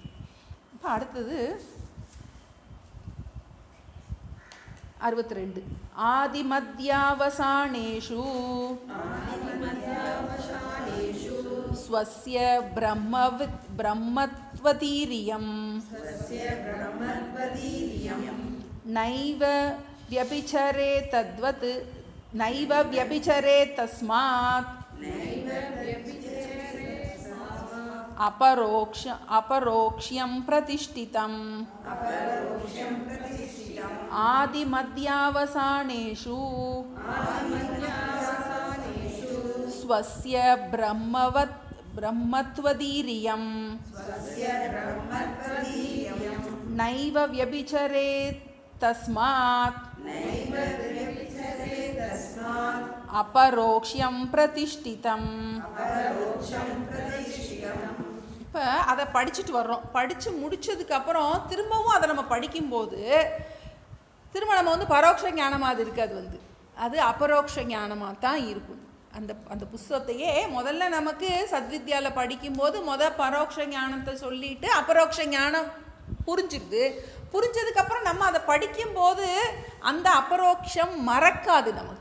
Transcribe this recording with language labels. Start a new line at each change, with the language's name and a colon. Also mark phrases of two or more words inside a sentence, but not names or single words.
Tamil: இப்போ அடுத்தது
Sanskrit: 62 आदिमध्यावसानेषु स्वस्य ब्रह्मत्वधीरियम् நைவ व्यभिचरे तद्वत् नैव व्यभिचरे तस्मात् अपरोक्ष्यं प्रतिष्ठितम् आदिमध्यावसानेषु स्वस्य ब्रह्मत्वदीर्यं नैव व्यभिचरे तस्मात् अपरोक्ष्यं प्रतिष्ठितम्.
Tamil: இப்போ அதை படிச்சுட்டு வர்றோம், படித்து முடித்ததுக்கப்புறம் திரும்பவும் அதை நம்ம படிக்கும்போது திரும்ப நம்ம வந்து பரோட்ச ஞானமாக அது இருக்காது, அது அபரோக்ஷ ஞானமாக தான் இருக்கும். அந்த புஸ்தகத்தையே முதல்ல நமக்கு சத்வித்யாவில் படிக்கும்போது பரோட்ச ஞானத்தை சொல்லிட்டு அபரோக்ஷ ஞானம் புரிஞ்சதுக்கப்புறம் நம்ம அதை படிக்கும்போது அந்த அபரோக்ஷம் மறக்காது நமக்கு.